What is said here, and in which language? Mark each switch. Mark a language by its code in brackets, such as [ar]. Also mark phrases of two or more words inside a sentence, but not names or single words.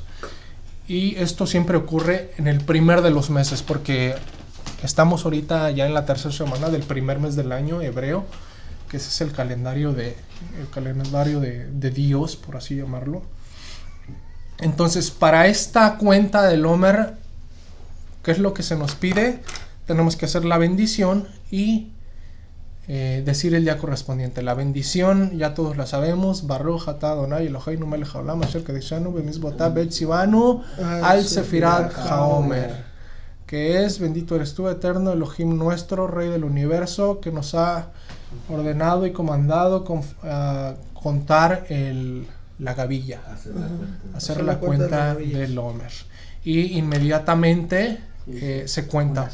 [es] Y esto siempre ocurre en el primer de los meses, porque estamos ahorita ya en la tercera semana del primer mes del año hebreo, que ese es el calendario de Dios, por así llamarlo. Entonces, para esta cuenta del Omer, ¿qué es lo que se nos pide? Tenemos que hacer la bendición y decir el día correspondiente. La bendición ya todos la sabemos: [he] ברוך אתה אדוני אלוהינו מלך העולם אשר קידשנו במצוותיו וציוונו על ספירת העומר, [es] que es: bendito eres tú, eterno Elohim nuestro, Rey del universo, que nos ha ordenado y comandado contar la gavilla, hacer la cuenta del Omer. Y inmediatamente se cuenta.